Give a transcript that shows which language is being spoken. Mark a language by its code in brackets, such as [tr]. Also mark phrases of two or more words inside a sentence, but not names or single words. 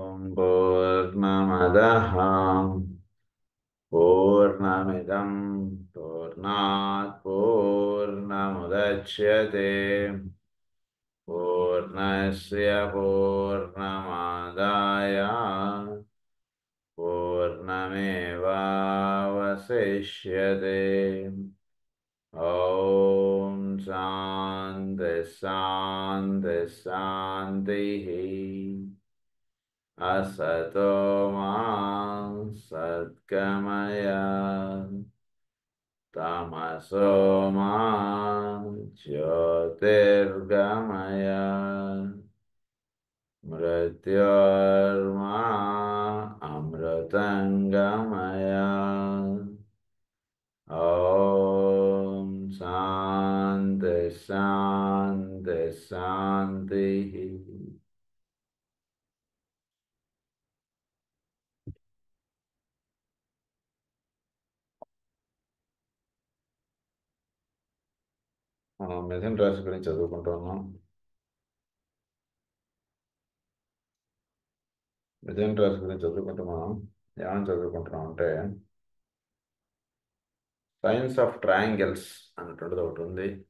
[sa] పూర్ణమదః పూర్ణమిదం పూర్ణాత్ పూర్ణముదచ్యతే పూర్ణస్య పూర్ణమాదాయ పూర్ణమేవావశిష్యతే. ఓం శాంతి శాంతి శాంతి. असतो मा सद्गमय तमसो मा ज्योतिर्गमय मृत्योर्मा अमृतंगमय. ओम शांति शांति शांति. [te] మనం మిథున రాశి గురించి చదువుకుంటున్నాం. మిథున రాశి గురించి చదువుకుంటూ మనం ఏమని చదువుకుంటున్నాం అంటే [en] science of triangles [te] అన్నటువంటిది ఒకటి ఉంది.